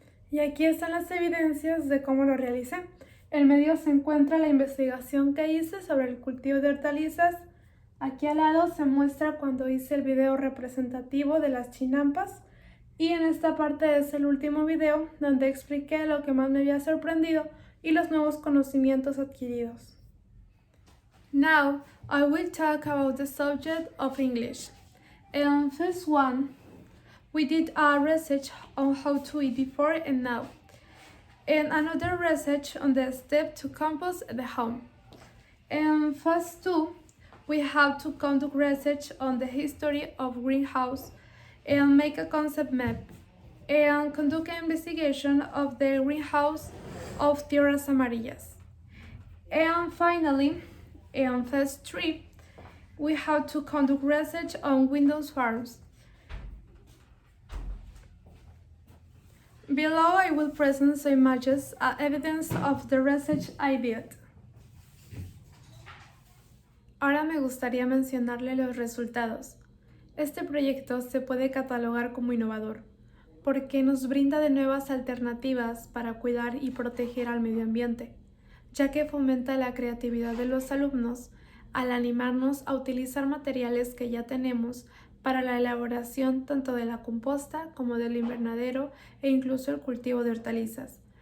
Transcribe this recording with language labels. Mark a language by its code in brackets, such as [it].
[es] Y aquí están las evidencias de cómo lo realicé. En medio se encuentra la investigación que hice sobre el cultivo de hortalizas. Aquí al lado se muestra cuando hice el video representativo de las chinampas. Y en esta parte es el último video donde expliqué lo que más me había sorprendido y los nuevos conocimientos adquiridos. [en] Now, I will talk about the subject of English. First one, we did a research on how to eat before and now, and another research on the step to compost the home. And phase two, we have to conduct research on the history of greenhouse and make a concept map and conduct an investigation of the greenhouse of Tierras Amarillas. And finally, in phase 3, we have to conduct research on Windows farms. Below I will present some images as evidence of the research I did. [es] Ahora me gustaría mencionarle los resultados. Este proyecto se puede catalogar como innovador, porque nos brinda de nuevas alternativas para cuidar y proteger al medio ambiente, ya que fomenta la creatividad de los alumnos al animarnos a utilizar materiales que ya tenemos para la elaboración tanto de la composta como del invernadero e incluso el cultivo de hortalizas.